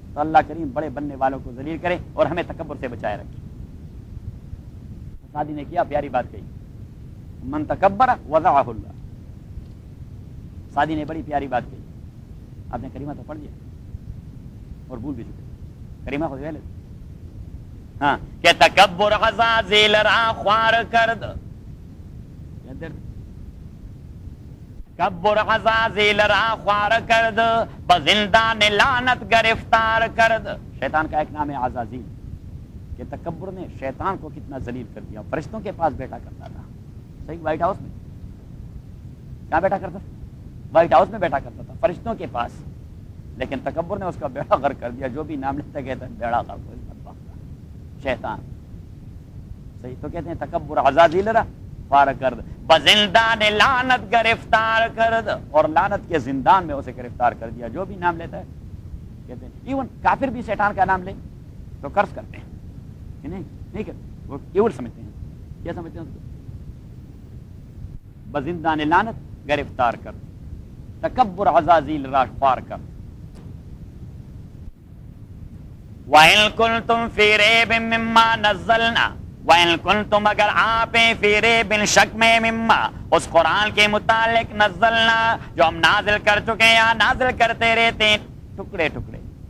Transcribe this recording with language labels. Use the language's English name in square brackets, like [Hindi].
[Urdu] تو اللہ کریم بڑے بننے والوں کو ذلیل کرے اور ہمیں تکبر سے بچائے رکھے. سادی نے کیا پیاری بات کہی, [Arabic] من تکبر وضعہ اللہ, [Urdu] سادی نے بڑی پیاری بات کہی. آپ نے کریمہ تو پڑھ دیا اور بھول بھی چکے, کریمہ خود ویلے. [Persian] ہاں, کہ تکبر عزازیل را خوار کرد, تکبر عزازیل را خوار کرد, بزندان لعنت گرفتار کرد. [Urdu] شیطان کا ایک نام ہے عزازیل, کہ تکبر نے شیطان کو کتنا ذلیل کر دیا. فرشتوں کے پاس بیٹھا کرتا تھا, صحیح, وائٹ ہاؤس میں. کیا بیٹھا کرتا؟ وائٹ ہاؤس میں بیٹھا کرتا تھا فرشتوں کے پاس, لیکن تکبر نے اس کا بیڑا غرق کر دیا. جو بھی نام لیتا کہتا ہے بیڑا غرق شیطان. صحیح. تو کہتے ہیں [Persian] تکبر عزازیل را خوار کرد, بزندان لعنت گرفتار کرد, [Urdu] اور لعنت کے زندان میں اسے گرفتار کر دیا. جو بھی نام لیتا ہے کہتے ہیں, ایون کافر بھی شیطان کا نام لے تو قرض کرتے ہیں کہ نہیں, نہیں کرتے, وہ ایون سمجھتے ہیں. کیا سمجھتے ہیں؟ [Persian] بزندان لعنت گرفتار کرد, تکبر عزازیل را خوار کرد. [Arabic] وَإِن كُنتُم فِي رَيْبٍ مِّمَّا نَزَّلْنَا وَإِن كُنتُم, [Urdu] اگر آپ [Arabic] فِي رَيْبٍ شَكٍّ مِّن مِّمَّا, [Urdu] اس قرآن کے متعلق, نزلنا جو ہم نازل کر چکے ہیں یا نازل کرتے رہتے ہیں, ٹکڑے ٹکڑے,